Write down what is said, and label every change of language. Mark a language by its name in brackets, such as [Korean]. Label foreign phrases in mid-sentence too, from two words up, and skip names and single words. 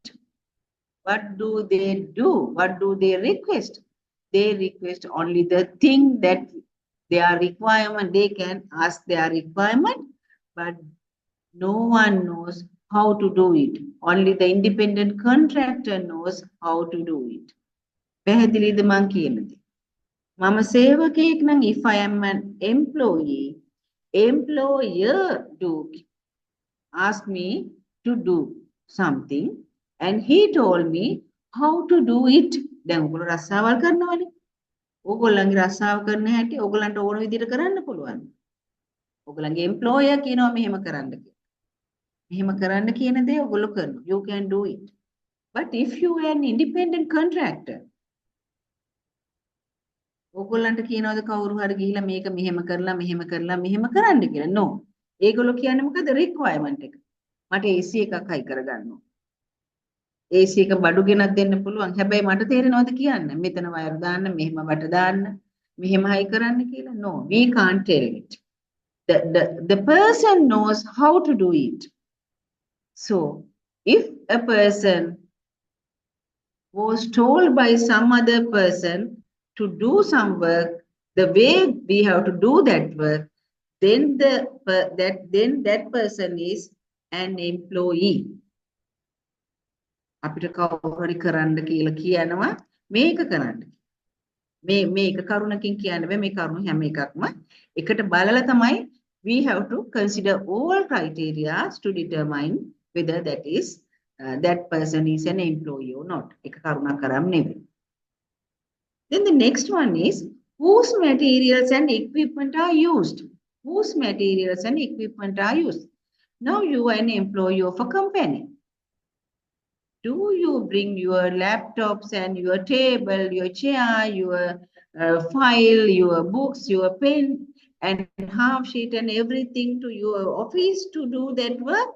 [English] What do they do? What do they request? They request only the thing that their requirement, they can ask their requirement, but no one knows how to do it. Only the independent contractor knows how to do it. [Sinhala] පැහැදිලිද මං කියනද? මම සේවකයෙක් නම් [English] if I am an employee, employer ask me to do something and he told me how to do it. [Sinhala] දැන් ඔයගොල්ලෝ රස්සාවල් කරනවනේ. ඕගොල්ලන්ගේ රස්සාව කරන හැටි ඕගොල්ලන්ට ඕන විදිහට කරන්න පුළුවන්. ඕගොල්ලන්ගේ employer කියනවා මෙහෙම කරන්න කියලා. මෙහෙම කරන්න කියන දේ ඔයගොල්ලෝ කරනවා. [English] You can do it. But if you are an independent contractor, [Sinhala] ඕගොල්ලන්ට කියනවාද කවුරු හරි ගිහිල්ලා මේක මෙහෙම කරලා කරන්න කියලා? No. ඒගොල්ලෝ කියන්නේ මොකද? requirement එක. මට AC එකක් හයි කරගන්න ඕන. AC එක බඩු ගෙනත් දෙන්න පුළුවන්. හැබැයි මට තේරෙනවද කියන්න? මෙතන වයර් දාන්න, මෙහෙම වට දාන්න, මෙහෙම හයි කරන්න කියලා? [English] No, we can't tell it. The person knows how to do it. So, if a person was told by some other person to do some work, the way we have to do that work, then that person is an employee. [Sinhala] අපිට කවුරු හරි කරන්න කියලා කියනවා මේක කරන්න. මේක කරුණකින් කියන්න බෑ, මේ කරුණ හැම එකක්ම එකට බලලා තමයි [English] we have to consider all criteria to determine whether that person is an employee or not. [Sinhala] එක කරුණාකරම් නෙවෙයි. [English] Then the next one is whose materials and equipment are used. Whose materials and equipment are used. Now you are an employee of a company. Do you bring your laptops and your table, your chair, your file, your books, your pen, and half sheet and everything to your office to do that work?